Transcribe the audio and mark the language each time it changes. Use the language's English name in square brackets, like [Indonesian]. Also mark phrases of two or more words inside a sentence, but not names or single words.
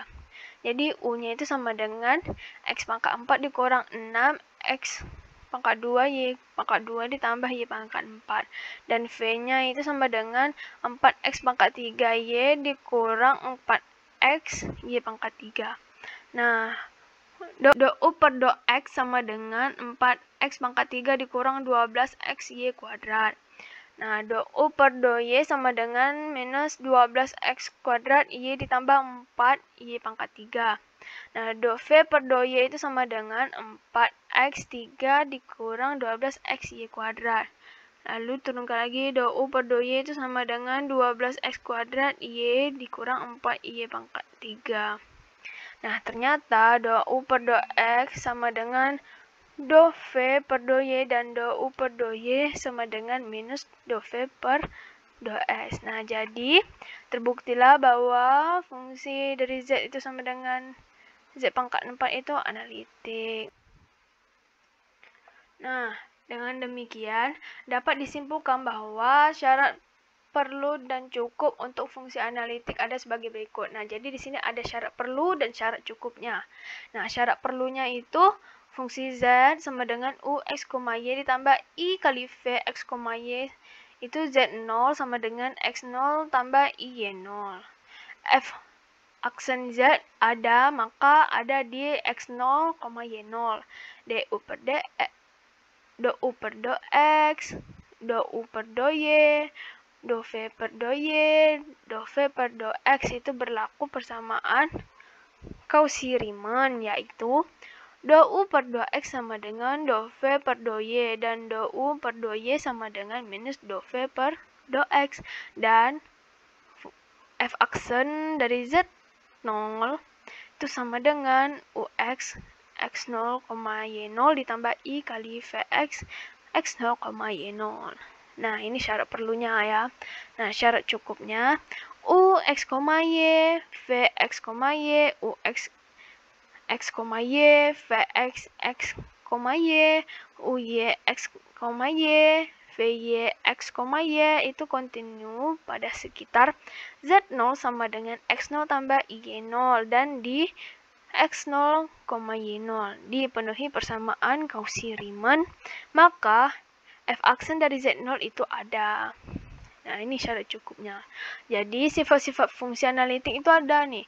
[Indonesian] Jadi U-nya itu sama dengan X pangkat 4 dikurang 6X pangkat 2 Y pangkat 2 ditambah Y pangkat 4. Dan V-nya itu sama dengan 4X pangkat 3 Y dikurang 4X Y pangkat 3. Nah, do U per do X sama dengan 4X pangkat 3 dikurang 12X Y kuadrat. Nah, do U per do Y sama dengan minus 12X kuadrat Y ditambah 4Y pangkat 3. Nah, do V per do Y itu sama dengan 4X 3 dikurang 12X Y kuadrat. Lalu turunkan lagi, do U per do Y itu sama dengan 12X kuadrat Y dikurang 4Y pangkat 3. Nah, ternyata do U per do X sama dengan do V per do Y dan do U per do Y sama dengan minus do V per do X. Nah, jadi terbuktilah bahwa fungsi dari Z itu sama dengan Z pangkat 4 itu analitik. Nah, dengan demikian dapat disimpulkan bahwa syarat perlu dan cukup untuk fungsi analitik ada sebagai berikut. Nah, jadi di sini ada syarat perlu dan syarat cukupnya. Nah, syarat perlunya itu fungsi Z sama dengan Ux, Y ditambah I kali V X, Y itu Z0 sama dengan X0 tambah Y0. F aksen Z ada, maka ada di X0, Y0. Du per D, do U per do X, do U per do Y, do V per do Y, do V per do X itu berlaku persamaan Cauchy-Riemann, yaitu do U per do X sama dengan do V per do Y, dan do U per do Y sama dengan minus do V per do X. Dan F aksen dari Z0 itu sama dengan Ux, X0, Y0 ditambah I kali Vx, X0, Y0. Nah, ini syarat perlunya ya. Nah, syarat cukupnya Ux, Y, Vx, Y, Ux, X, Y, Vx, X, Y, Uy, X, Y, Vy X, Y itu kontinu pada sekitar Z0 sama dengan X0 tambah Y0 dan di X0, Y0 dipenuhi persamaan Cauchy-Riemann, maka f aksen dari Z0 itu ada. Nah, ini syarat cukupnya. Jadi, sifat-sifat fungsi analitik itu ada nih.